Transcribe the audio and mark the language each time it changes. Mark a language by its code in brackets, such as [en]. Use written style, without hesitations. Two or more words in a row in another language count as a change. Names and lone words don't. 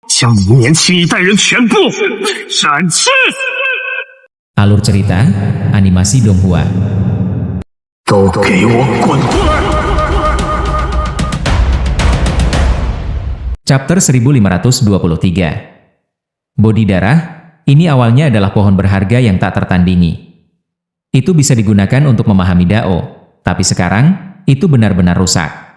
[zh] 将你们年轻一代人全部斩去。 [id] Alur cerita, animasi Donghua. [zh] 都给我滚出来！ [id] Chapter 1523. Bodi darah, ini awalnya adalah pohon berharga yang tak tertandingi. Itu bisa digunakan untuk memahami Dao, tapi sekarang, itu benar-benar rusak.